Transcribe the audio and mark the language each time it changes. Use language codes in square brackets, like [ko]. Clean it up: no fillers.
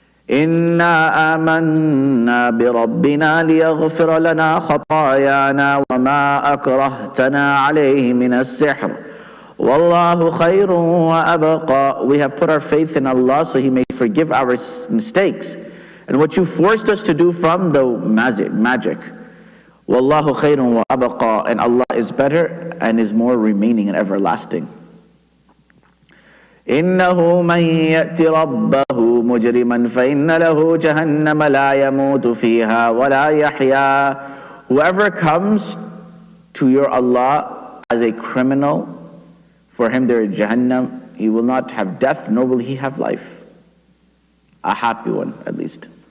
[ar] إنا آمنا بربنا ليغفر لنا خطايانا وما أكرهتنا عليه من السحر والله خير وأبقى. [en] We have put our faith in Allah so He may forgive our mistakes and what you forced us to do from the magic. [ar] والله خير وأبقى, [en] and Allah is better and is more remaining and everlasting. [ar] إنه من يأت ربه مجرما فإن له جهنم لا يموت فيها ولا يحيا. [en] Whoever comes to your Allah as a criminal, for him there is Jahannam. He will not have death, nor will he have life. A happy one, at least.